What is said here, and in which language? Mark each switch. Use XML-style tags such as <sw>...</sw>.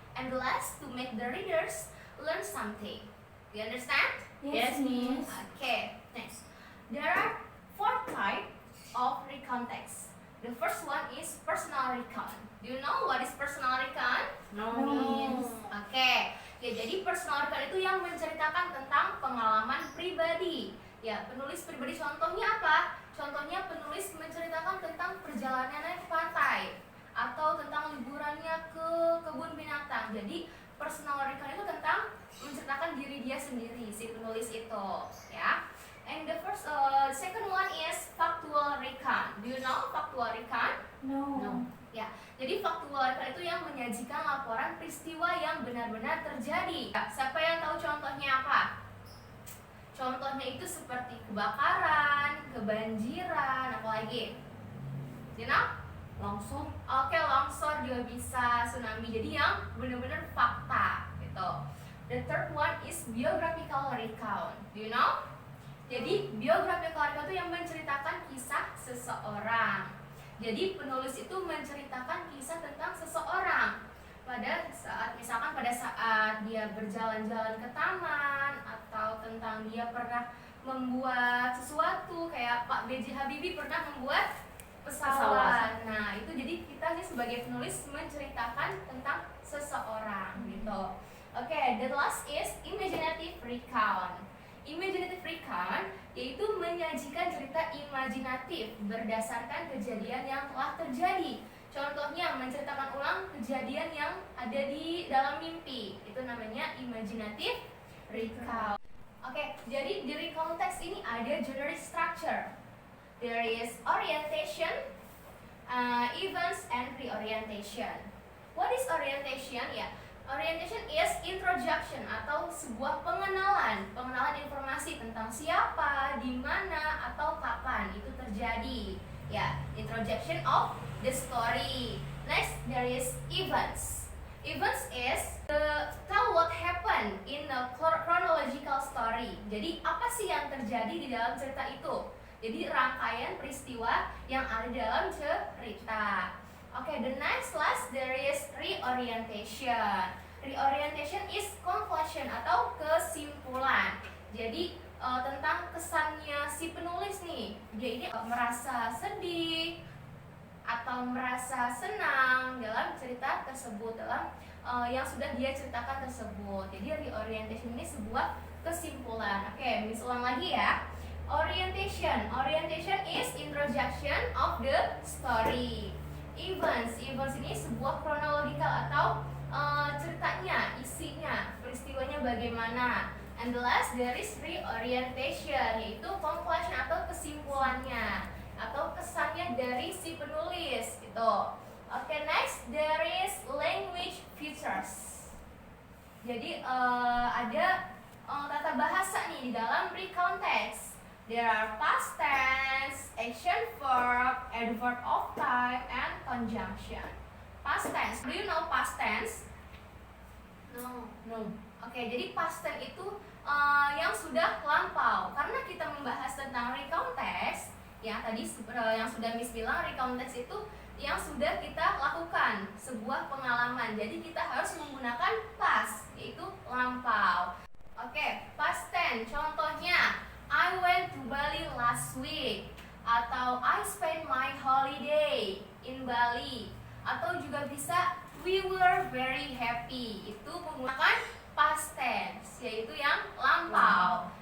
<en>And the last, to make the readers learn something. Do you understand? Yes, Miss. Okay, next. There are 4 types of recontext. The first one is personal recon. Do you know what is personal recon? No, No. Miss.</en> <id>Oke, ya jadi personal recon itu yang menceritakan tentang pengalaman pribadi. Ya, penulis pribadi contohnya apa? Contohnya penulis menceritakan tentang perjalanannya ke pantai atau tentang liburannya ke kebun binatang. Jadi personal recon itu tentang menceritakan diri dia sendiri, si penulis itu, ya.</id> <en>And the second one is factual recon. Do you know factual recon? No. No.</en> <id>Ya, jadi factual recon itu yang menyajikan laporan peristiwa yang benar-benar terjadi. Ya, siapa yang tahu contohnya apa? Contohnya itu seperti kebakaran, kebanjiran, apalagi?</id> <en>You know?</en> <id>Langsung. Oke, longsor juga bisa, tsunami. Jadi yang benar-benar fakta gitu.</id> <en>The third one is biographical recount. Do you know?</en> <id>Jadi biographical recount itu yang menceritakan kisah seseorang. Jadi penulis itu menceritakan kisah tentang seseorang. Misalkan pada saat dia berjalan-jalan ke taman, atau tentang dia pernah membuat sesuatu kayak Pak B.J. Habibie pernah membuat pesawat. Nah, itu jadi kita sih sebagai penulis menceritakan tentang seseorang gitu.</id> <en>Oke, the last is imaginative recount.</en> <id>Imaginative recount yaitu menyajikan cerita imajinatif berdasarkan kejadian yang telah terjadi. Contohnya menceritakan ulang kejadian yang ada di dalam mimpi. Itu namanya imaginative recount. Oke, jadi di recontext ini ada genre structure.</id> <en>There is orientation, events, and reorientation. What is orientation?</en> <id>Ya,</id> <en>orientation is introduction</en> <id>atau sebuah pengenalan informasi tentang siapa, di mana, atau kapan itu terjadi. Ya,</id> <en>introduction of the story. Next, there is events. Events is tell what happened in a chronological story.</en> <id>Jadi apa sih yang terjadi di dalam cerita itu? Jadi rangkaian peristiwa yang ada dalam cerita.</id> <en>Oke, the next last there is reorientation. Reorientation is conclusion</en> <id>atau kesimpulan. Jadi tentang kesannya si penulis nih. Dia ini merasa sedih atau merasa senang dalam cerita tersebut, dalam yang sudah dia ceritakan tersebut. Jadi reorientation ini sebuah kesimpulan. Oke, Miss ulang lagi ya.</id> <en>Orientation is introduction of the story.</en> <id>Events ini sebuah chronological atau ceritanya, isinya, peristiwanya bagaimana.</id> <en>And the last there is reorientation,</en> <id>yaitu conclusion atau kesimpulannya atau kesannya dari si penulis gitu.</id> <en>Okay, next there is language features.</en> <id>Jadi ada tata bahasa nih di dalam recontext.</id> <en>There are past tense, action verb, adverb of time, and conjunction. Past tense. Do you know past tense? No.</en> <id>Oke, jadi past tense itu yang sudah lampau. Karena kita membahas tentang recontext, ya tadi yang sudah Miss bilang, recontext itu yang sudah kita lakukan, sebuah pengalaman. Jadi kita harus menggunakan past, yaitu lampau.</id> <en>Oke, past tense.</en> <id>Contohnya,</id> <en>I went to Bali last week,</en> <id>atau</id> <en>I spent my holiday in Bali,</en> <id>atau juga bisa</id> <en>we were very happy.</en> <id>Itu menggunakan past tense, yaitu yang lampau.</id>